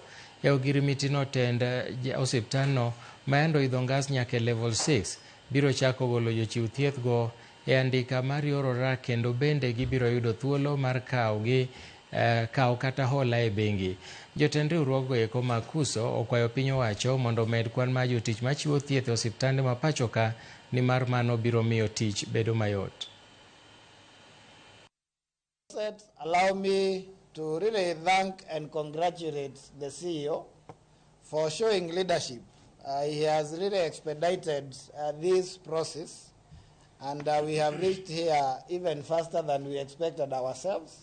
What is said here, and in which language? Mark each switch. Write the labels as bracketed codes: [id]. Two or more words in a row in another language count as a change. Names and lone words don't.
[luo] E ogirimiti no tend osiptalno mayando idho ngas nyaka level 6 biro chako golo jochiw thieth go e andika mar yor orak kendo bende gibiro yudo thuolo mar kawo kata hola e bengi. Jotend riwruoggo eko mag KUCO okwayo piny owacho mondo omed kwan mar jotich machiwo thieth e osiptande ma pacho ka ni mar mano biro miyo tich bedo mayot. [en] Allow me to really thank and congratulate the CEO for showing leadership. He has really expedited this process, and we have reached here even faster than we expected ourselves.